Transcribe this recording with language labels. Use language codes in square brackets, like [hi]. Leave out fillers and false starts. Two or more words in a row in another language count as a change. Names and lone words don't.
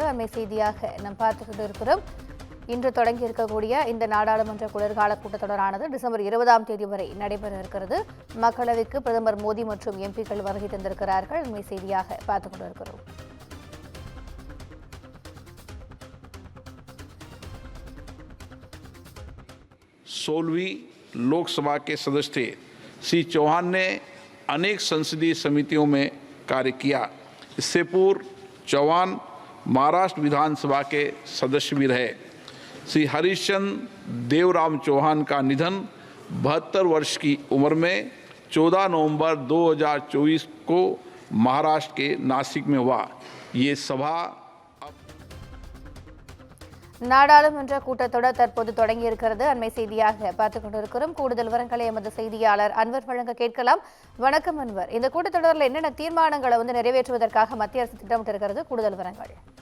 [ta] அண்மை செய்தியாக நாம் பார்த்துக் கொண்டிருக்கிறோம். இன்று தொடங்கியிருக்கக்கூடிய இந்த நாடாளுமன்ற குளிர்கால கூட்டத்தொடரானது டிசம்பர் 20ஆம் தேதி வரை நடைபெற இருக்கிறது. மக்களவைக்கு பிரதமர் மோடி மற்றும் எம்பிக்கள் வருகை தந்திருக்கிறார்கள். அண்மை செய்தியாக பார்த்துக் கொண்டிருக்கிறோம். [hi] सोलहवीं लोकसभा के सदस्य थे. श्री चौहान ने अनेक संसदीय समितियों में कार्य किया. इससे पूर्व चौहान महाराष्ट्र विधानसभा के सदस्य भी रहे. श्री हरिश्चंद्र देवराम चौहान का निधन 72 वर्ष की उम्र में 14 नवंबर 2024 को महाराष्ट्र के नासिक में हुआ. ये सभा [ta] நாடாளுமன்ற கூட்டத்தொடர் தற்போது தொடங்கியிருக்கிறது. அண்மை செய்தியாக பார்த்துக் கொண்டிருக்கிறோம். கூடுதல் விவரங்களை எமது செய்தியாளர் அன்வர் வழங்க கேட்கலாம். வணக்கம் அன்வர். இந்த கூட்டத்தொடரில் என்னென்ன தீர்மானங்களை நிறைவேற்றுவதற்காக மத்திய அரசு திட்டமிட்டிருக்கிறது? கூடுதல் விவரங்கள்.